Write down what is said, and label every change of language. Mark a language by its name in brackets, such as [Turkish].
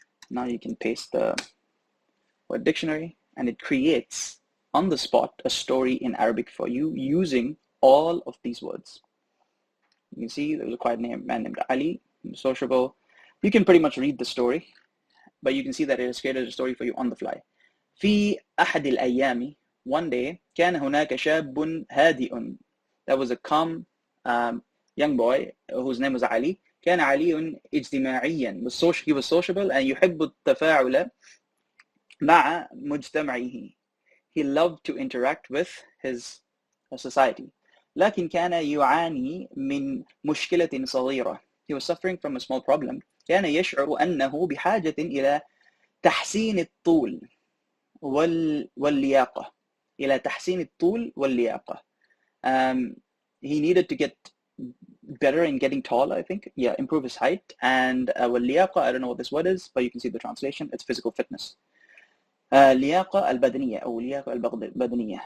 [English] Now you can paste the word dictionary and it creates on the spot a story in Arabic for you using all of these words. You can see there's a quiet man named Ali, sociable. You can pretty much read the story, but you can see that it has created a story for you on the fly. [Arabic] في أحد الأيام, [English] one day, [Arabic] كان هناك شاب هادئ. [English] There was a calm young boy whose name was Ali. [Arabic] كان علي اجتماعيا. [English] He was sociable and [Arabic] يحب التفاعل مع مجتمعه. [English] He loved to interact with his society. [Arabic] لكن كان يعاني من مشكلة صغيرة. [English] He was suffering from a small problem. [Arabic] كان يشعر أنه بحاجة إلى تحسين الطول واللياقة. إلى تحسين الطول واللياقة. [English] He needed to get better in getting tall, I think. Yeah, improve his height. And واللياقة, I don't know what this word is, but you can see the translation. It's physical fitness. [Arabic] لياقة البدنية أو لياقة البدنية.